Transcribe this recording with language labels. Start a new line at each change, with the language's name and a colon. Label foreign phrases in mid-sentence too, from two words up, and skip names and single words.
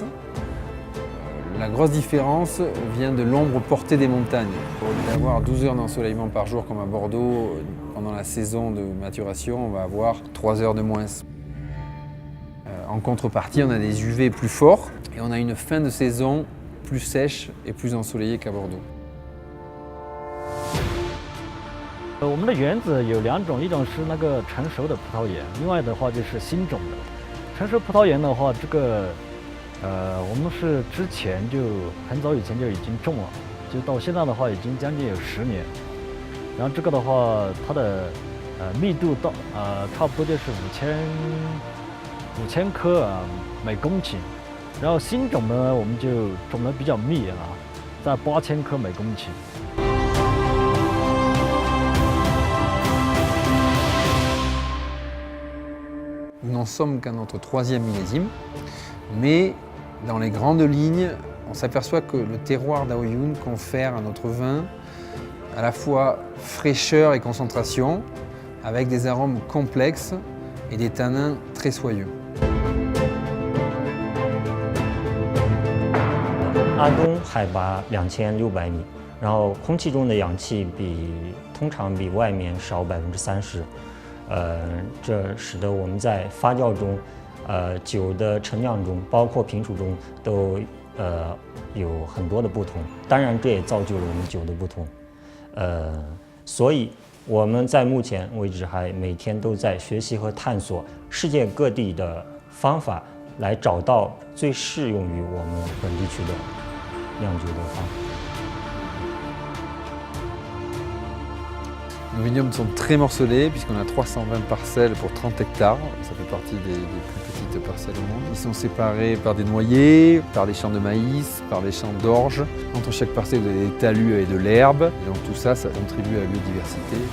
French: La grosse différence vient de l'ombre portée des montagnes. Au lieu d'avoir 12 heures d'ensoleillement par jour comme à Bordeaux, pendant la saison de maturation, on va avoir 3 heures de moins. En contrepartie, on a des UV plus forts et on a une fin de saison plus sèche et plus ensoleillée qu'à Bordeaux.
Chinese: 我们的园子有2种，一种是那个成熟的葡萄园，另外的话就是新种的。成熟葡萄园的话，我们是之前就很早以前就已经种了，就到现在的话已经将近有10年。然后这个的话，它的密度到差不多就是5000颗每公顷。然后新种呢，我们就种得比较密在8000颗每公顷。
French: Nous n'en sommes qu'à notre 3e millésime, mais dans les grandes lignes, on s'aperçoit que le terroir d'Aoyun confère à notre vin à la fois fraîcheur et concentration, avec des arômes complexes et des tanins très soyeux.
Chinese: 阿东海拔2600米，然后空气中的氧气通常比外面少30%。这使得我们在发酵中，酒的陈酿中，包括品储中，都有很多的不同。当然，这也造就了我们酒的不同。所以我们在目前为止还每天都在学习和探索世界各地的方法，来找到最适用于我们本地区的酿酒的方法。
French: Nos vignobles sont très morcelés puisqu'on a 320 parcelles pour 30 hectares. Ça fait partie des plus petites parcelles au monde. Ils sont séparés par des noyers, par des champs de maïs, par des champs d'orge. Entre chaque parcelle, vous avez des talus et de l'herbe. Et donc tout ça, ça contribue à la biodiversité.